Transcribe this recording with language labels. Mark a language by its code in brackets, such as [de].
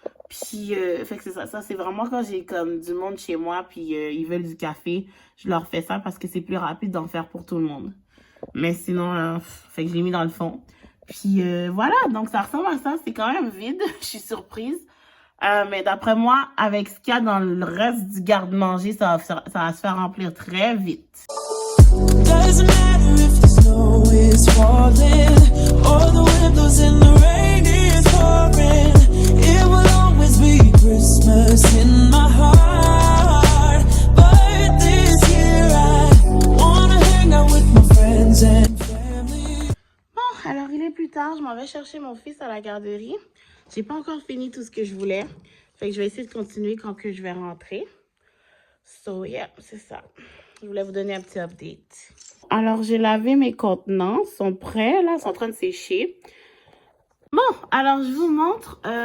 [fr] Puis, fait que c'est ça. Ça, c'est vraiment quand j'ai comme du monde chez moi, puis ils veulent du café, je leur fais ça parce que c'est plus rapide d'en faire pour tout le monde. Mais sinon, fait que je l'ai mis dans le fond. Puis voilà, donc ça ressemble à ça. C'est quand même vide. Je suis surprise. Mais d'après moi, avec ce qu'il y a dans le reste du garde-manger, ça va se faire remplir très vite. [en] Doesn't matter if the snow is falling or the windows in the rain is pouring. It will always be Christmas in my heart. But this year I wanna hang out with my friends and family. [fr] Bon, alors il est plus tard, je m'en vais chercher mon fils à la garderie. J'ai pas encore fini tout ce que je voulais. Fait que je vais essayer de continuer quand que je vais rentrer. [en] So yeah, [fr] c'est ça. Je voulais vous donner un petit update. Alors, j'ai lavé mes contenants. Ils sont prêts, là. Ils sont en train de sécher. Bon, alors, je vous montre.